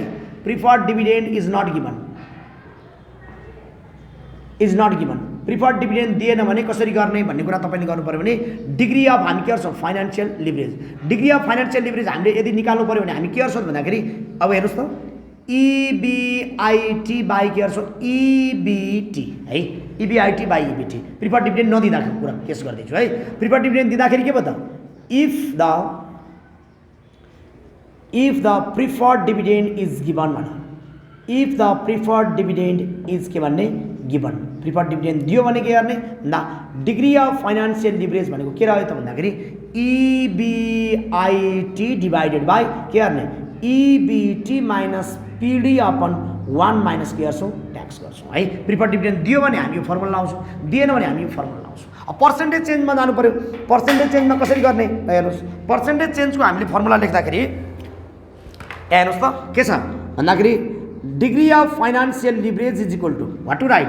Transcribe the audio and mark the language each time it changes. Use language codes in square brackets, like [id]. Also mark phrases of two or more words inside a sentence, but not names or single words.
[en] preferred dividend is not given, is not given, preferred dividend [ne] दिएन भने कसरी गर्ने भन्ने कुरा तपाईँले गर्नु पऱ्यो भने [en] degree of [ne] हामी के गर्छौँ [en] financial leverage. degree of financial leverage [ne] हामीले यदि निकाल्नु पऱ्यो भने हामी के गर्छौँ भन्दाखेरि अब हेर्नुहोस् त [en] EBIT by [ne] के गर्छौँ EBT है, [en] EBIT by EBT. preferred dividend [ne] नदिँदाखेरि कुरा केस गर्दैछु है। [en] preferred dividend [ne] दिँदाखेरि के भयो त, [en] if the preferred dividend is given [ne] भन, [en] if the preferred dividend is [ne] के भन्ने गिभन, [en] preferred dividend [ne] दियो भने के गर्ने भन्दा [en] degree of financial leverage [ne] भनेको के रह्यो त भन्दाखेरि [en] EBIT divided by [ne] के गर्ने [en] EBT minus PD upon 1 minus [ne] के गर्छौँ ट्याक्स गर्छौँ है। [en] preferred dividend [ne] दियो भने हामी यो फर्मुला लाउँछौँ, दिएन भने हामी यो फर्मुला लाउँछौँ। अब [en] percentage change [ne] जानु पऱ्यो। [en] percentage change [ne] कसरी गर्ने हेर्नुहोस्, [en] percentage change [ne] हामीले फर्मुला लेख्दाखेरि हेर्नुहोस् त के छ भन्दाखेरि [en] degree of financial leverage is equal to what to write.